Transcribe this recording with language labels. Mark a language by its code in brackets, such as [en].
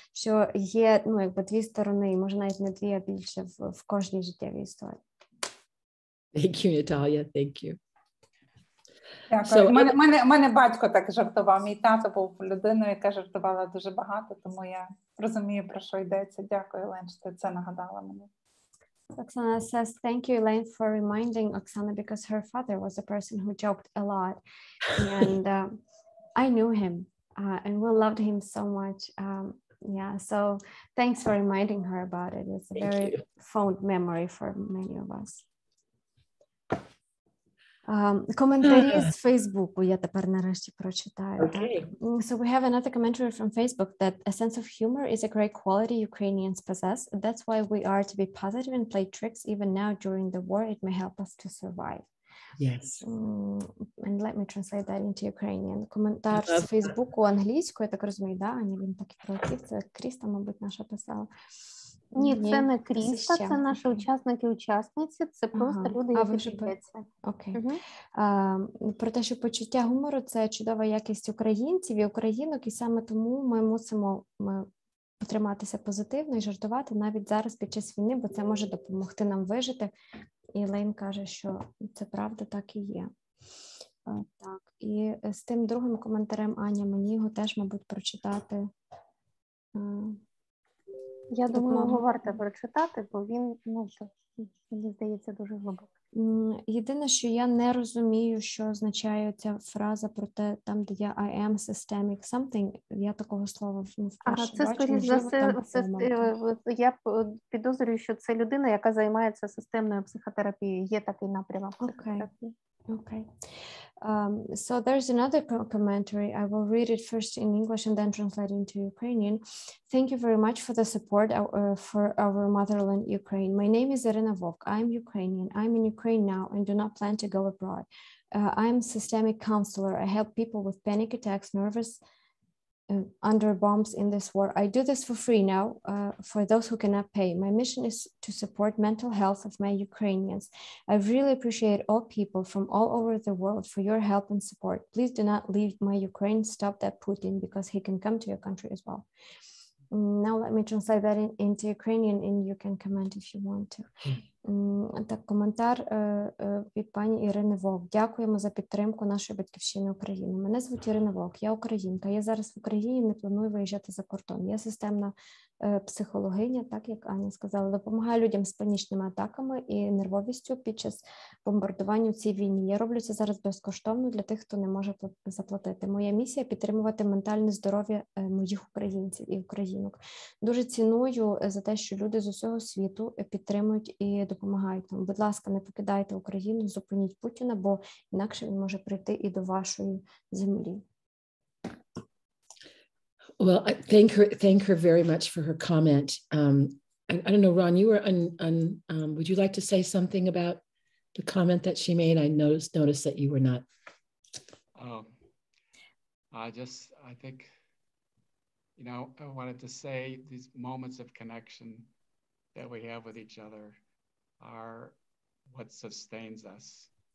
[uk] Що є, дві сторони, може навіть не дві, а більше в кожній життєвій історії. [en] Thank you, Natalia. Thank you. [uk] Дякую. Мене батько так жартував. Мій тато був людиною, яка жартувала дуже багато, тому я розумію, про що йдеться. Дякую, Елен, що ти це нагадала мені. [en] Oksana says, thank you, Elaine, for reminding Oksana, because her father was a person who joked a lot. And I knew him, and we loved him so much. Yeah, so thanks for reminding her about it. It's a very fond memory for many of us. [uk] Коментарі з Фейсбуку я тепер нарешті прочитаю. [en] Okay. So we have another commentary from Facebook that a sense of humor is a great quality Ukrainians possess. That's why we are to be positive and play tricks even now during the war. It may help us to survive. Yes. And let me translate that into Ukrainian. [uk] Коментар з Фейсбуку англійською, я так розумію, да? Ані, він так і прилетів. Це Кріста, мабуть, наша писала. Ні, це не Кріста, це наші учасники-учасниці, це просто люди, які діляться. Окей. Про те, що почуття гумору – це чудова якість українців і українок, і саме тому ми мусимо потриматися позитивно і жартувати навіть зараз під час війни, бо це може допомогти нам вижити. І Лейн каже, що це правда, так і є. Так, і з тим другим коментарем, Аня, мені його теж, мабуть, прочитати. Я думаю, його варто прочитати, бо він, мені здається, дуже глибокий. Єдине, що я не розумію, що означає ця фраза про те, там, де є [en] I am systemic something, [uk] я такого слова вперше це, бачу. скоріш за все, я підозрюю, що це людина, яка займається системною психотерапією. Є такий напрямок психотерапії. [en] Okay. So there's another commentary. I will read it first in English and then translate into Ukrainian. Thank you very much for the support for our motherland, Ukraine. My name is Irina Vovk. I'm Ukrainian. I'm in Ukraine now and do not plan to go abroad. I'm a systemic counselor. I help people with panic attacks, nervous under bombs in this war. I do this for free now for those who cannot pay. My mission is to support mental health of my Ukrainians. I really appreciate all people from all over the world for your help and support. Please do not leave my Ukraine. Stop that Putin, because he can come to your country as well. Now let me translate that into Ukrainian and you can comment if you want to. [uk] Так, коментар від пані Ірини Вовк. Дякуємо за підтримку нашої батьківщини України. Мене звуть Ірина Вовк, я українка. Я зараз в Україні, не планую виїжджати за кордон. Я системна психологиня, так як Аня сказала, допомагаю людям з панічними атаками і нервовістю під час бомбардування в цій війні. Я роблю це зараз безкоштовно для тих, хто не може заплатити. Моя місія – підтримувати ментальне здоров'я моїх українців і українок. Дуже ціную за те, що люди з усього світу підтримують і допомагають нам. Будь ласка, не покидайте Україну, зупиніть Путіна, бо інакше він може прийти і до вашої землі. [en] Well, thank her very much for her comment. I don't know, Ron, you were would you like to say something about the comment that she made? I noticed that you were not. I think, I wanted to say these moments of connection that we have with each other are what sustains us.